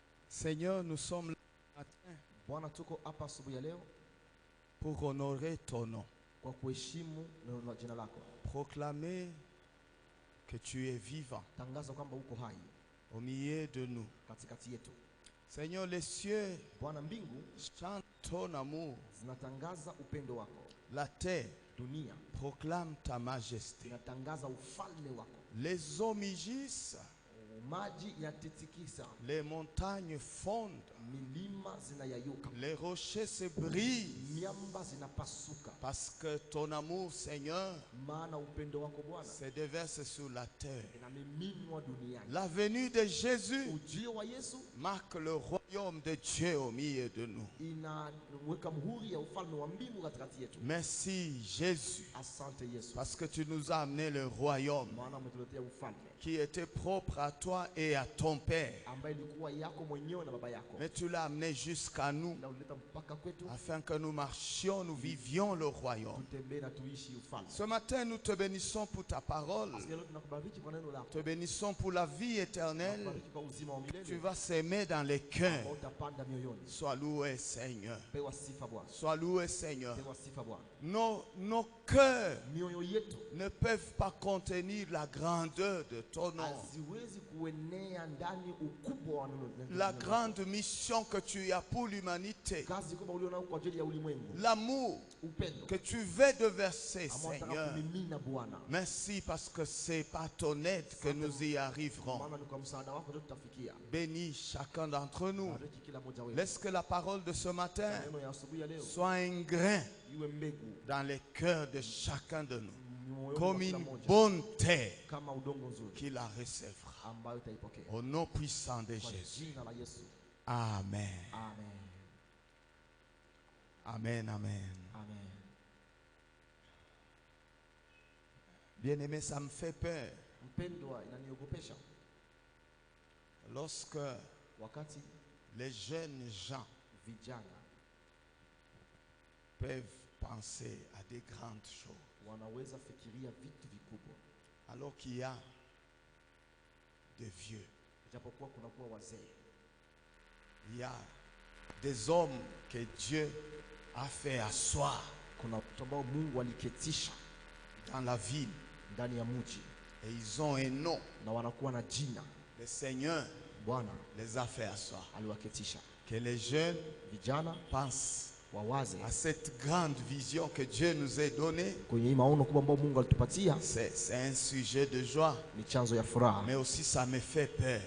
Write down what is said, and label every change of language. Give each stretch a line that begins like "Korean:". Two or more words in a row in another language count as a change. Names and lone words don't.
French: Seigneur, nous sommes là ce matin
Swahili: Bwana, tuko hapa asubuhi ya leo
French: pour honorer ton nom,
Swahili: kwa kuheshimu neno la jina lako.
French: proclamer que tu es vivant
Swahili: Tangaza kwamba uko hai
French: au milieu de nous.
Swahili: katikati yetu.
French: Seigneur, les cieux
Swahili: Bwana, mbingu
French: chantent ton amour,
Swahili: zinatangaza upendo wako.
French: la terre
Swahili: Dunia
French: proclame ta majesté.
Swahili: inatangaza ufalme wako.
French: Les eaux mugissent,
Swahili: Maji yatitikisa,
French: les montagnes fondent,
Swahili: milima zinayayuka,
French: les rochers se brisent,
Swahili: miamba zinapasuka,
French: parce que ton amour, Seigneur,
Swahili: maana upendo wako Bwana
French: se déverse sur la terre.
Swahili: inamiminwa duniani.
French: La venue de Jésus
Swahili: Ujio wa Yesu
French: marque le royaume de Dieu au milieu de nous.
Swahili: inaweka muhuri ya ufalme wa mbingu katikati yetu.
French: Merci Jésus,
Swahili: Asante Yesu,
French: parce que tu nous as amené le royaume
Swahili: maana umetuletea ufalme
French: qui était propre à toi et à ton Père.
Swahili: ambaye ilikuwa yako mwenyewe na baba yako,
French: Mais tu l'as amené jusqu'à nous
Swahili: na ulileta mpaka kwetu
French: afin que nous marchions, nous vivions le royaume.
Swahili: tutembee na tuishi ufalme.
French: Ce matin, nous te bénissons pour ta parole.
Swahili: Siku ya leo tunakubariki kwa neno lako,
French: Te bénissons pour la vie éternelle.
Swahili: tunakubariki kwa uzima wa
French: Tu
Swahili: milele
French: vas s'aimer dans les
Swahili: ambao
French: cœurs.
Swahili: utapanda mioyoni.
French: Sois loué, Seigneur.
Swahili: Pewa sifa Bwana,
French: Sois loué, Seigneur.
Swahili: pewa sifa Bwana.
French: Nos cœurs
Swahili: Mioyo yetu
French: ne peuvent pas contenir la grandeur de ton nom.
Swahili: haziwezi kuenea ndani ukubwa wa neno.
French: La grande mission que tu as pour l'humanité.
Swahili: Kazi kubwa ulionao kwa ajili ya ulimwengu,
French: L'amour
Swahili: upendo
French: que tu veux déverser,
Swahili: ambao unataka
French: Seigneur.
Swahili: kumimina Bwana.
French: Merci parce que c'est par ton aide que nous y arriverons.
Swahili: Maana ni kwa msaada wako ndio tutafikia.
French: Bénis chacun d'entre nous.
Swahili: Bariki kila mmoja wetu.
French: Laisse que la parole de ce matin
Swahili: Neno ya asubuhi ya leo
French: soit un grain
Swahili: iwe mbegu
French: dans les cœurs de chacun de nous.
Swahili: moyoni
French: Comme
Swahili: mwa kila
French: une
Swahili: mmoja,
French: bonne terre
Swahili: kama udongo nzuri
French: qui la recevra.
Swahili: ambayo utaipokea
French: Au nom puissant de
Swahili: kwa Jésus. jina la Yesu. Amen. Amen. Amen, amen. Amen.
French: Bien-aimé, ça me fait peur.
Swahili: Mpendwa, inaniogopesha
French: Lorsque
Swahili: wakati
French: les jeunes gens
Swahili: vijana
French: peuvent penser à des grandes choses,
Swahili: wanaweza fikiria vitu vikubwa,
French: alors qu'il y a des vieux,
Swahili: japokuwa kunakuwa wazee,
French: il y a des hommes que Dieu a fait asseoir
Swahili: kuna watu ambao Mungu aliketisha
French: dans la ville
Swahili: ndani ya mji
French: et ils ont un nom.
Swahili: na wanakuwa na jina.
French: Le Seigneur
Swahili: Bwana
French: les a fait asseoir.
Swahili: aliwaketisha.
French: Que les jeunes
Swahili: Vijana
French: pensent
Swahili: wawaze
French: à cette grande vision que Dieu nous a donnée.
Swahili: kwenye hii maono kubwa ambayo Mungu alitupatia.
French: C'est un sujet de joie,
Swahili: Ni chanzo ya furaha,
French: mais aussi ça me fait peur.